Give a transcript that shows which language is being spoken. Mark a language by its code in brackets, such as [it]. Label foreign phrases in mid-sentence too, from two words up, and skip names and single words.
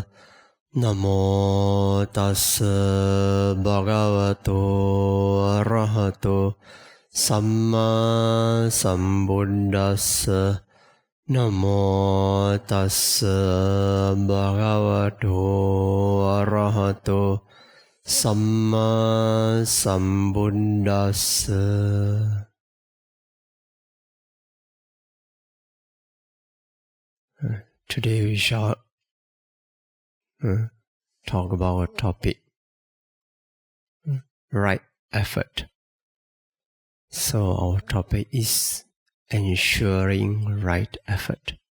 [pi] Namo tassa bhagavato arahato samma sambuddhassa. Namo tassa bhagavato arahato Samma Sambuddhassa. [en] Today we shall talk about a topic, right effort. So our topic is ensuring right effort.